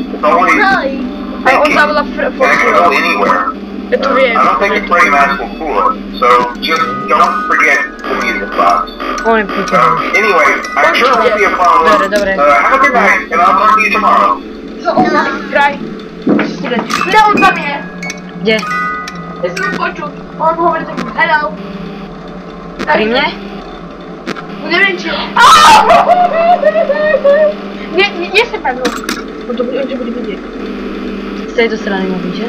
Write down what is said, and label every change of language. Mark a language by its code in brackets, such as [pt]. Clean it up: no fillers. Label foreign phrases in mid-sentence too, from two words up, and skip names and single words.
[en] It's always thinking, and it can go anywhere. I don't think a Freddy mask will fool it, so just don't forget the music box. Anyway, I'm sure it won't be a problem. Have a good night, and I'll talk to you tomorrow. [sk] No, on tam je. Kde? Ja som počul, on hovorí tak, hello. Pri mne? Neviem či... Nie sa tam, on to bude vidieť. Z tejto strany môžem, že?